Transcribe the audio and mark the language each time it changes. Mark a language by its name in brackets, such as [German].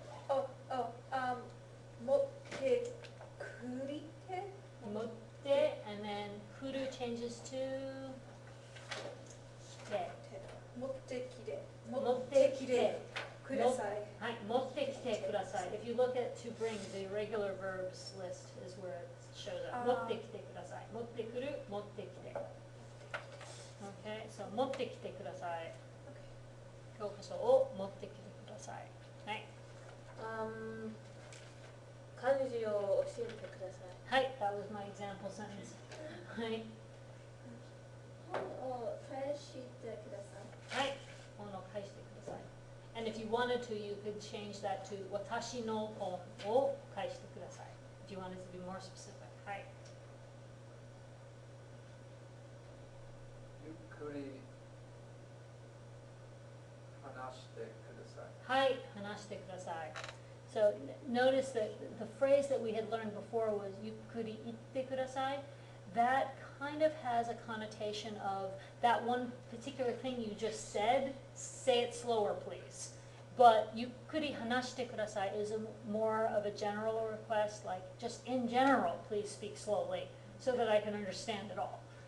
[Japanese] Oh, oh, 持ってくりて [English] Motte, and then kuru changes to 来て。 [Japanese] 持ってきて持ってきてください。はい、持ってきてください。 [English] If you look at to bring, the irregular verbs list is where it shows up. [Japanese] 持ってきてください。持ってくる、持ってきて。Okay, so 持ってきてください。教科書を持ってきてください。はい。漢字を教えてください。 [English] はい、that was my example sentence. [Japanese] はい。本を返してください。はい。本を返してください。 [English] And if you wanted to, you could change that to [Japanese] 私の本を返してください。 [English] If you wanted to be more specific. [Japanese] はい。ゆっくり話してください。はい、話してください。 [English] So notice that the phrase that we had learned before was [Japanese] ゆっくり言ってください. [English] That kind of has a connotation of that one particular thing you just said, say it slower please. But [Japanese] ゆっくり話してください [English] is more of a general request, like just in general, please speak slowly so that I can understand it all.